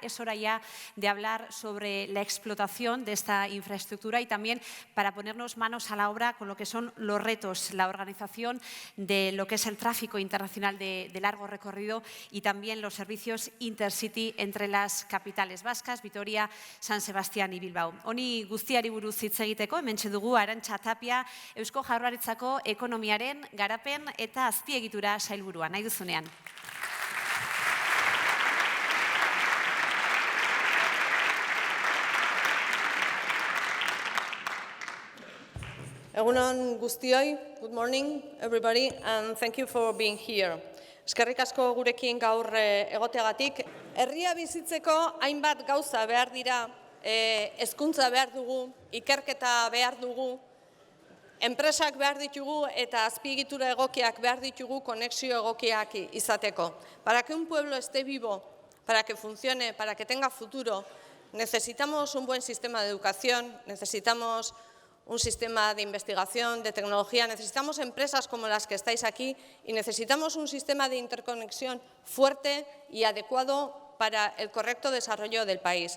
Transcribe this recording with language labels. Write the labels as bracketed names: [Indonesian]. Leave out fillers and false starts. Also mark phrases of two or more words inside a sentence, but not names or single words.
[Spanish] Es hora ya de hablar sobre la explotación de esta infraestructura y también para ponernos manos a la obra con lo que son los retos, la organización de lo que es el tráfico internacional de largo recorrido y también los servicios Intercity entre las capitales vascas, Vitoria, San Sebastián y Bilbao. [Basque] Honi guztiari buruz hitz egiteko, hementxe dugu Arantxa Tapia, Eusko Jaurlaritzako ekonomiaren garapen eta azpiegitura sailburua, nahi duzunean. Egun on guztioi, [English] good morning everybody, and thank you for being here. [Basque] Eskerrik asko gurekin gaur egoteagatik. Herria bizitzeko hainbat gauza behar dira, hezkuntza behar dugu, ikerketa behar dugu, enpresak behar ditugu eta azpiegitura egokiak behar ditugu konexio egokiak izateko. [Spanish] Para que un pueblo esté vivo, para que funcione, para que tenga futuro, necesitamos un buen sistema de educación, necesitamos un sistema de investigación, de tecnología, necesitamos empresas como las que estáis aquí y necesitamos un sistema de interconexión fuerte y adecuado para el correcto desarrollo del país.